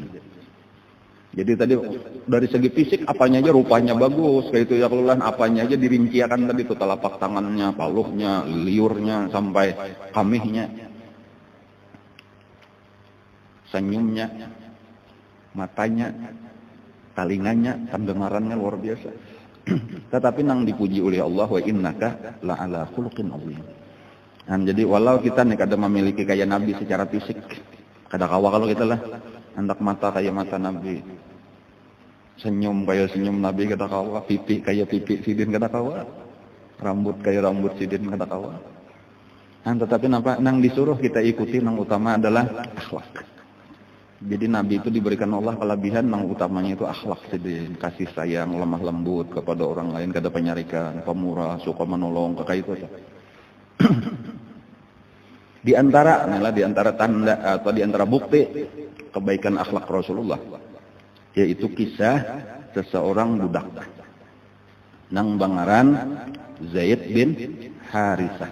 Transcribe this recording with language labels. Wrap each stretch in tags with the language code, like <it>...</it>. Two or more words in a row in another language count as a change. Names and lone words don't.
<bjn>Jadi tadi dari segi fisik apanya aja rupanya bagus, kayak itu ya kelulan apanya aja dirinciakan tadi tuh telapak tangannya, paluhnya, liurnya sampai kamihnya, senyumnya, matanya, talinganya, pendengarannya luar biasa. Tetapi nang dipuji oleh Allah,</bjn> <ar>وإنك لعلى خلق عظيم.</ar> <bjn>Dan jadi walau kita nih kada memiliki kayak Nabi secara fisik, kada kawa kalau kita lah hendak mata kayak mata Nabi, senyum kayak senyum Nabi kada kawa, pipi kayak pipi sidin kada kawa, rambut kayak rambut sidin kada kawa. Nah, tetapi nang disuruh kita ikuti nang utama adalah akhlak. Jadi Nabi itu diberikan Allah kelebihan nang utamanya itu akhlak sidin, kasih sayang, lemah lembut kepada orang lain, kada penyarikan, pemurah, suka menolong, kayak itu. Di antara tanda atau di antara bukti kebaikan akhlak Rasulullah yaitu kisah seseorang budak nang bangaran Zaid bin Harisah.</bjn>